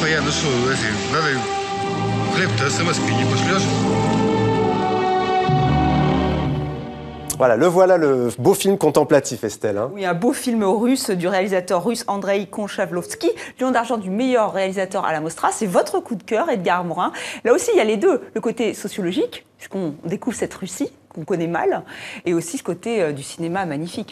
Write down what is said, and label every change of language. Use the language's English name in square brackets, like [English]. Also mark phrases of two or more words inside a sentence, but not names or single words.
[Russian] лесу эти, надо хлеб-то смс-кой не пошлешь. [French] Voilà, le beau film contemplatif, Estelle. Hein. Oui, un beau film russe du réalisateur russe Andrei Konchavlovski, Lion d'argent du meilleur réalisateur à la Mostra. C'est votre coup de cœur, Edgar Morin. Là aussi, il y a les deux. Le côté sociologique, puisqu'on découvre cette Russie qu'on connaît mal, et aussi ce côté du cinéma magnifique.